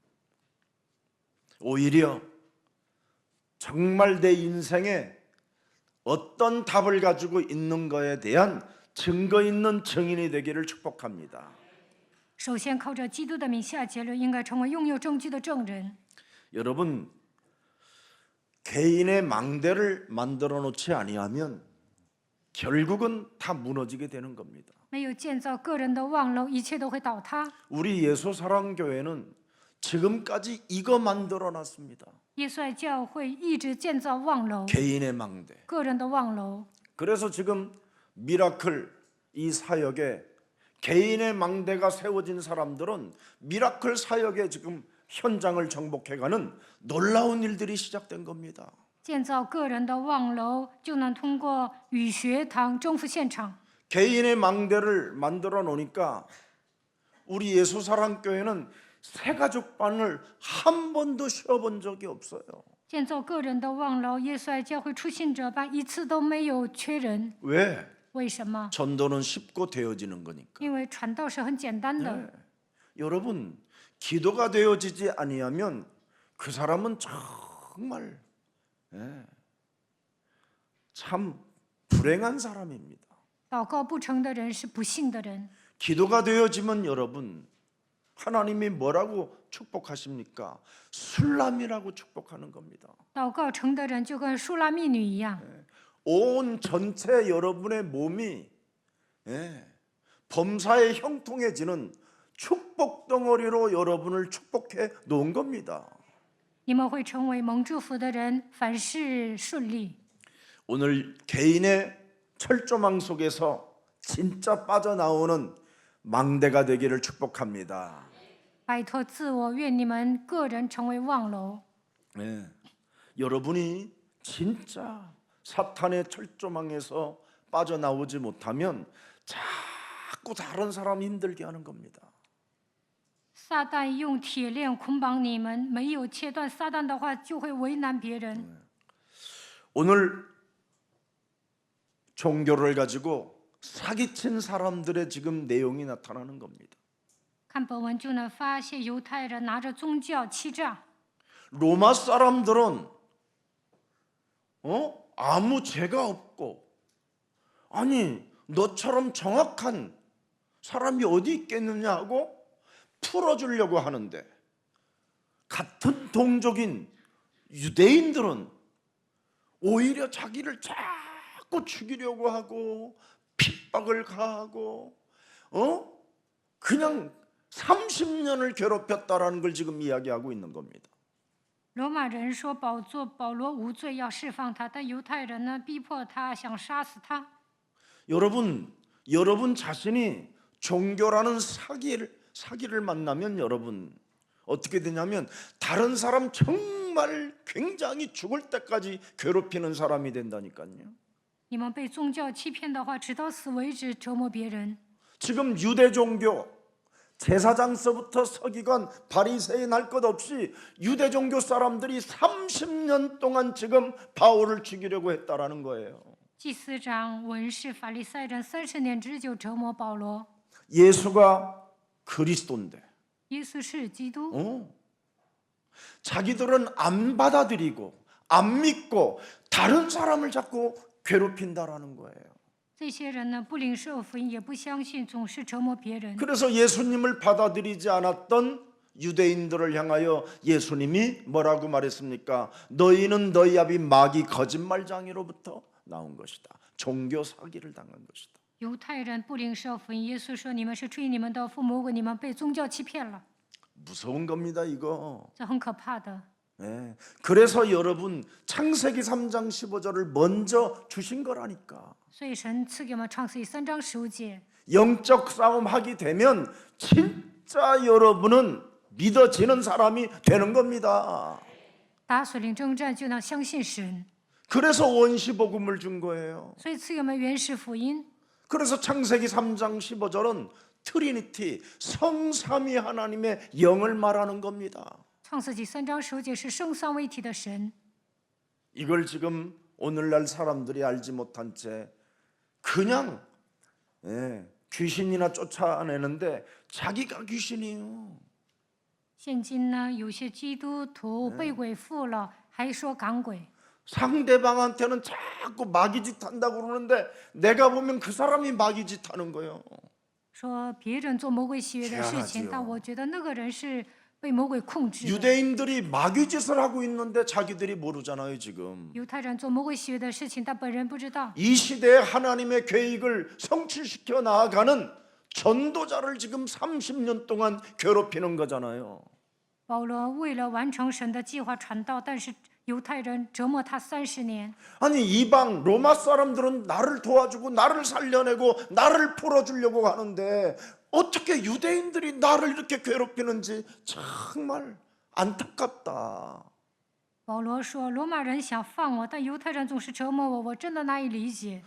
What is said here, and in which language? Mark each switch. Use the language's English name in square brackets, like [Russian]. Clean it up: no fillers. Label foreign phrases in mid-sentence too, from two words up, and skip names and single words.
[Korean] 오히려 정말 내 인생에 어떤 답을 가지고 있는 거에 대한 증거 있는 증인이 되기를 축복합니다. [Chinese] 首先靠着基督的名下结论，应该成为拥有证据的证人。 [Korean] 여러분 개인의 망대를 만들어 놓지 아니하면 결국은 다 무너지게 되는 겁니다. [Chinese] 没有建造个人的望楼，一切都会倒塌。 [Korean] 우리 예수사랑교회는 지금까지 이거 만들어 놨습니다. [Chinese] 耶稣爱教会一直建造望楼， [Korean] 개인의 망대. [Chinese] 个人的望楼。 [Korean] 그래서 지금 미라클 이 사역에 개인의 망대가 세워진 사람들은 미라클 사역에 지금 현장을 정복해가는 놀라운 일들이 시작된 겁니다. [Chinese] 建造个人的望楼，就能通过与学堂征服现场。 [Korean] 개인의 망대를 만들어 놓으니까 우리 예수사랑교회는 새가족반을 한 번도 쉬어본 적이 없어요. [Chinese] 建造个人的望楼，耶稣爱教会初信者班一次都没有缺人。 [Korean] 왜? [Chinese] 为什么？ [Korean] 전도는 쉽고 되어지는 거니까. [Chinese] 因为传道是很简单的。 [Korean] 네. 여러분 기도가 되어지지 아니하면 그 사람은 정말 참 불행한 사람입니다. [Chinese] 祷告不成的人是不幸的人。 [Korean] 기도가 되어지면 여러분 하나님이 뭐라고 축복하십니까? 술람이라고 축복하는 겁니다. [Chinese] 祷告成的人就跟舒拉密女一样， [Korean] 온 전체 여러분의 몸이 범사에 형통해지는 축복 덩어리로 여러분을 축복해 놓은 겁니다. [Chinese] 你们会成为蒙祝福的人，凡事顺利。 [Korean] 오늘 개인의 철조망 속에서 진짜 빠져나오는 망대가 되기를 축복합니다. [Chinese] 摆脱自我，愿你们个人成为望楼。 [Korean] 네. 여러분이 진짜 사탄의 철조망에서 빠져나오지 못하면 자꾸 다른 사람 힘들게 하는 겁니다. [Chinese] 撒旦用铁链捆绑你们，没有切断撒旦的话，就会为难别人。 [Korean] 오늘 종교를 가지고 사기친 사람들의 지금 내용이 나타나는 겁니다. [Chinese] 看本文就能发现，犹太人拿着宗教欺诈。 [Korean] 로마 사람들은 아무 죄가 없고 아니 너처럼 정확한 사람이 어디 있겠느냐 하고 풀어주려고 하는데 같은 동족인 유대인들은 오히려 자기를 자꾸 죽이려고 하고 핍박을 가하고 그냥 30년을 괴롭혔다라는 걸 지금 이야기하고 있는 겁니다. [Chinese] 罗马人说保罗无罪，要释放他，但犹太人呢，逼迫他，想杀死他。 [Korean] 여러분 자신이 종교라는 사기를 만나면 여러분 어떻게 되냐면 다른 사람 정말 정말 굉장히 죽을 때까지 괴롭히는 사람이 된다니까요. [Chinese] 你们被宗教欺骗的话，直到死为止折磨别人。 [Korean] 지금 유대 종교 제사장서부터 서기관 바리새인 할 것 없이 유대 종교 사람들이 30년 동안 지금 바울을 죽이려고 했다라는 거예요. [Chinese] 祭司长、文士、法利赛人30年之久折磨保罗。 [Korean] 예수가 그리스도인데 [Chinese] 耶稣是基督， [Korean] 자기들은 안 받아들이고 안 믿고 다른 사람을 자꾸 괴롭힌다라는 거예요. [Chinese] 这些人呢不领受福音，也不相信，总是折磨别人。 [Korean] 그래서 예수님을 받아들이지 않았던 유대인들을 향하여 예수님이 뭐라고 말했습니까? 너희는 너희 아비 마귀 거짓말장이로부터 나온 것이다. 종교 사기를 당한 것이다. [Chinese] 犹太人不领受福音，耶稣说：“你们是出于你们的父魔鬼，你们被宗教欺骗了。 [Korean] 무서운 겁니다, 이거. ” [Chinese] 这很可怕的。 [Korean] 네. 그래서 여러분 창세기 3장 15절을 먼저 주신 거라니까. [Chinese] 所以神赐给我们创世记3章15节。 [Korean] 영적 싸움 하게 되면 진짜 여러분은 믿어지는 사람이 되는 겁니다. [Chinese] 打属灵征战就能相信神， [Korean] 그래서 원시 복음을 준 거예요. [Chinese] 所以赐给我们原始福音。 [Korean] 그래서 창세기 3장 15절은 트리니티 성삼위 하나님의 영을 말하는 겁니다. [Chinese] 创世纪3章15节是圣三位一体的神。 [Korean] 이걸 지금 오늘날 사람들이 알지 못한 채 그냥 귀신이나 쫓아내는데 자기가 귀신이에요. [Chinese] 现今呢，有些基督徒被鬼附了，还说赶鬼。 [Korean] 상대방한테는 자꾸 마귀짓 한다고 그러는데 내가 보면 그 사람이 마귀짓 하는 거예요. [Chinese] 说别人做魔鬼喜悦的事情，但我觉得那个人是被魔鬼控制的。 [Korean] 유대인들이 마귀짓을 하고 있는데 자기들이 모르잖아요 지금. [Chinese] 犹太人做魔鬼喜悦的事情，但本人不知道。 [Korean] 이 시대에 하나님의 계획을 성취시켜 나아가는 전도자를 지금 30년 동안 괴롭히는 거잖아요. [Chinese] 保罗为了完成神的计划传道，但是犹太人折磨他30年。 [Korean] 아니 이방 로마 사람들은 나를 도와주고 나를 살려내고 나를 풀어주려고 하는데 어떻게 유대인들이 나를 이렇게 괴롭히는지 정말 안타깝다. [Chinese] 保罗说：“罗马人想放我，但犹太人总是折磨我，我真的难以理解。